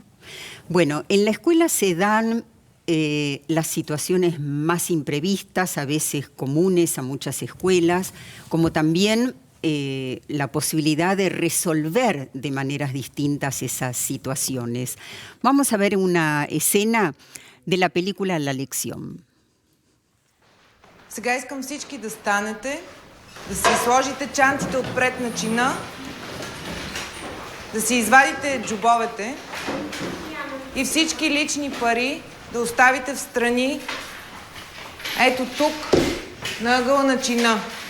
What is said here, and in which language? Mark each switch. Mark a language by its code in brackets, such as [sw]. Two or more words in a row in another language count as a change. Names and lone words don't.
[es] Bueno, en la escuela se dan las situaciones más imprevistas, a veces comunes a muchas escuelas, como también la posibilidad de resolver de maneras distintas esas situaciones. Vamos a ver una escena de la película La lección. [bg] Сега искам всички да станете, да си сложите чантите отпред на чина, да си извадите джобовете и всички лични пари да оставите в страни, ето тук, на ъгъла на чина.